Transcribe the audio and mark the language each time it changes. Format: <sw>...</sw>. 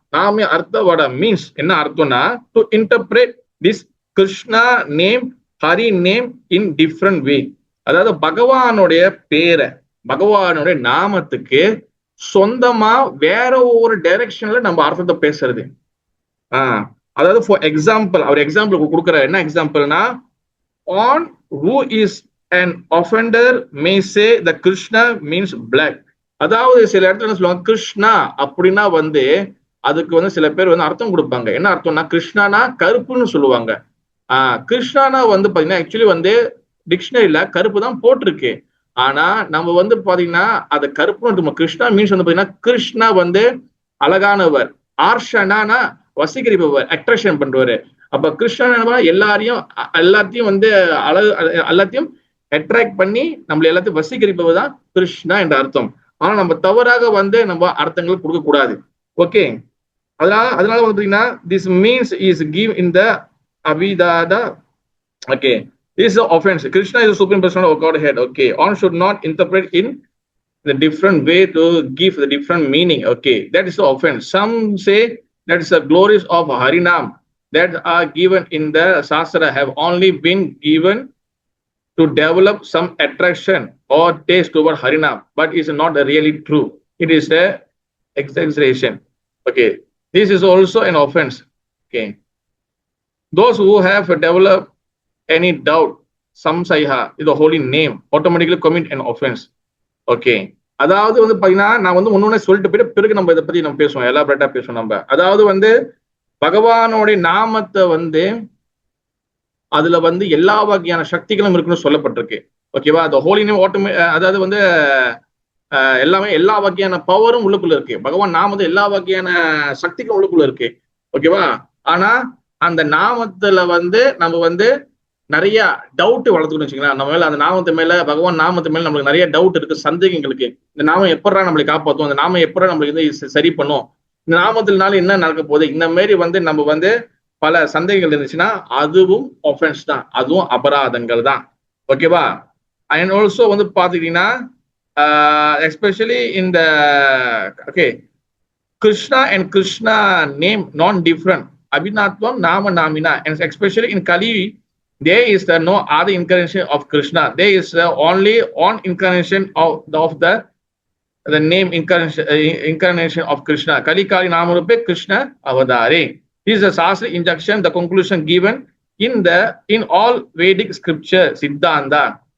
<ta>நாமே அர்த்தவாடா மீன்ஸ் என்ன அர்த்தம்னா,</ta> <en>To interpret this Krishna name, Hari name in different way.</en> <ta>அதாவது பகவானுடைய பேரை, பகவானுடைய நாமத்துக்கு சொந்தமா வேற ஒரு டைரக்ஷன்ல நம்ம அர்த்தத்தை பேசுறது. அதாவது ஃபார் எக்ஸாம்பிள், அவர் எக்ஸாம்பிள் கொடுக்குற என்ன எக்ஸாம்பிள்னா,</ta> <en>One who is an offender may say the Krishna means black.</en> <ta>அதாவது சில இடத்துல என்ன சொல்லுவாங்க, கிருஷ்ணா அப்படின்னா வந்து அதுக்கு வந்து சில பேர் வந்து அர்த்தம் கொடுப்பாங்க. என்ன அர்த்தம்னா, கிருஷ்ணானா கருப்புன்னு சொல்லுவாங்க. கிருஷ்ணானா வந்து பாத்தீங்கன்னா ஆக்சுவலி வந்து டிக்ஷனரியில கருப்பு தான் போட்டிருக்கு. ஆனா நம்ம வந்து பாத்தீங்கன்னா அது கருப்பு கிருஷ்ணா மீன்ஸ் வந்து பாத்தீங்கன்னா கிருஷ்ணா வந்து அழகானவர், ஆர்ஷனானா வசீகரிப்பவர், அட்ராக்ஷன் பண்றவர். அப்ப கிருஷ்ணா எல்லாத்தையும் வந்து அழகு, எல்லாத்தையும் அட்ராக்ட் பண்ணி நம்மள எல்லாத்தையும் வசீகரிப்பவர் தான் கிருஷ்ணா என்ற அர்த்தம். ஆனா நம்ம தவறாக வந்து நம்ம அர்த்தங்கள் கொடுக்க கூடாது. ஓகே, அதனால வந்து பாத்தீங்கன்னா</ta> <en>This means is give in the அபிதாதா. Okay, this is an offense. Krishna is the supreme person of Godhead. Okay, one should not interpret in the different way to give the different meaning. Okay, that is the offense. Some say that is the glories of Harinam that are given in the Shastra have only been given to develop some attraction or taste toward Harinam, but is not really true. It is a exaggeration. Okay, this is also an offense. Okay, those who have developed any doubt, samsaya is the holy name, automatically commit an offense.</en> <ta>Okay, அதாவது வந்து பாத்தீங்கன்னா நான் வந்து ஒன்னொன்னு சொல்லிட்டு போயிட்டு பிறகு நம்ம இதை பத்தி நம்ம பேசுவோம், எலாபரேட்டா பேசுவோம் நம்ம. அதாவது வந்து பகவானுடைய நாமத்தை வந்து அதுல வந்து எல்லா வகையான சக்திகளும் இருக்குன்னு சொல்லப்பட்டிருக்கு. ஓகேவா, அந்த ஹோலி நேம் அதாவது வந்து எல்லாமே எல்லா வகையான பவரும் உள்ளுக்குள்ள இருக்கு. பகவான் நாமத்துல எல்லா வகையான சக்திகளும் உள்ளுக்குள்ள இருக்கு. ஓகேவா, ஆனா அந்த நாமத்துல வந்து நம்ம வந்து நிறைய டவுட் வளர்த்துக்கணும் வச்சுக்கலாம். நம்ம மேல அந்த நாமத்து மேல, பகவான் நாமத்து மேல நம்மளுக்கு நிறைய டவுட் இருக்கு, சந்தேகங்களுக்கு. இந்த நாமம் எப்படா நம்மளை காப்பாற்றும், அந்த நாமம் எப்படா நம்மளுக்கு வந்து சரி பண்ணும், இந்த நாமத்தினால என்ன நடக்க போகுது, இந்த மாதிரி வந்து நம்ம வந்து பல சந்தேகங்கள் இருந்துச்சுன்னா அதுவும் ஒஃபென்ஸ் தான், அதுவும் அபராதங்கள் தான். ஓகேவா, அண்ட் ஆல்சோ வந்து பாத்துக்கிட்டீங்கன்னா எஸ்பெஷலி இந்த okay</ta> <en>Krishna and Krishna name non-different.</en> <sa>Abhinatvam Nama Namina.</sa> <en>And especially in Kali, there is no other incarnation of Krishna. There is only one incarnation of the name incarnation of Krishna.</en> <sa>Kali Kali Namarupe Krishna Avadare.</sa> <en>This is a Shastra injunction, the conclusion given in all Vedic scripture, Siddhanta.</en>